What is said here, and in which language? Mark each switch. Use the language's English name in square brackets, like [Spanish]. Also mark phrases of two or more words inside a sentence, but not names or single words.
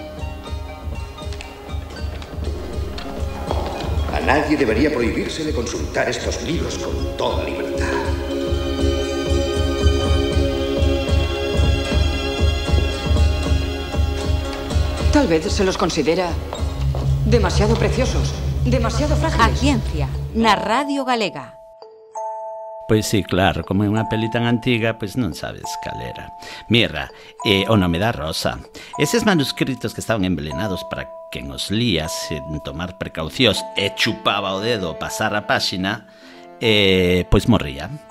[Spanish] A nadie debería prohibírsele consultar estos libros con toda libertad. Tal vez se los considera demasiado preciosos, demasiado frágiles. [Galician] A ciencia, na Radio Galega. Pois sí, claro, como é unha peli tan antiga, pois non sabes cal era. Mira, o nome da rosa. Eses manuscritos que estaban envelenados para quen os lía sen tomar precaucións e chupaba o dedo pasar a páxina, pois morría.